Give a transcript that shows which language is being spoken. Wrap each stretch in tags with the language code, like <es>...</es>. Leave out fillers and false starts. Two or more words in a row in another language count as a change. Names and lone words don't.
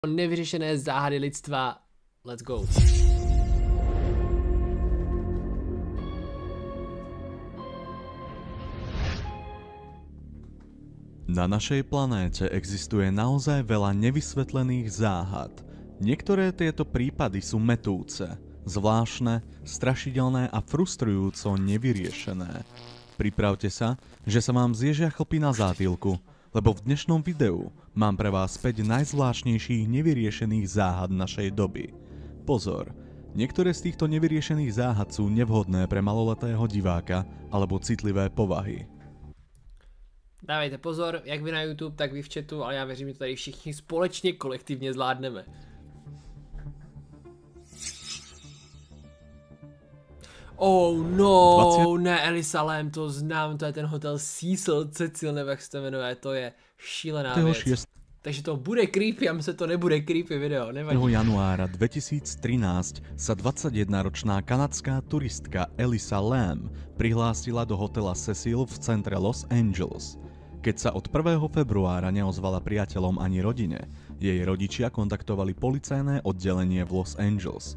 <cs>Nevyřešené záhady lidstva.</cs> <en>Let's go.</en> <sk>Na našej planéte existuje naozaj veľa nevysvetlených záhad. Niektoré tieto prípady sú mätúce, zvláštne, strašidelné a frustrujúco nevyriešené. Pripravte sa, že sa vám zježia chlpy na zátilku, lebo v dnešnom videu mám pre vás 5 najzvláštnejších nevyriešených záhad našej doby. Pozor, niektoré z týchto nevyriešených záhad sú nevhodné pre maloletého diváka alebo citlivé povahy.</sk> <cs>Dávejte pozor, jak vy na YouTube, tak vy v chatu, ale já věřím, že to tady všichni společně kolektivně zvládneme. Oh no, ne, Elisalem, to znám, to je ten hotel Cecil, nebo jak se to jmenuje, to je šílená věc. Takže to bude creepy, a myslím, že to nebude creepy video, nevadí.</cs> <sk>1. januára 2013 sa 21-ročná kanadská turistka Elisa Lam prihlásila do hotela Cecil v centre Los Angeles. Keď sa od 1. februára neozvala priateľom ani rodine, jej rodičia kontaktovali policajné oddelenie v Los Angeles.</sk>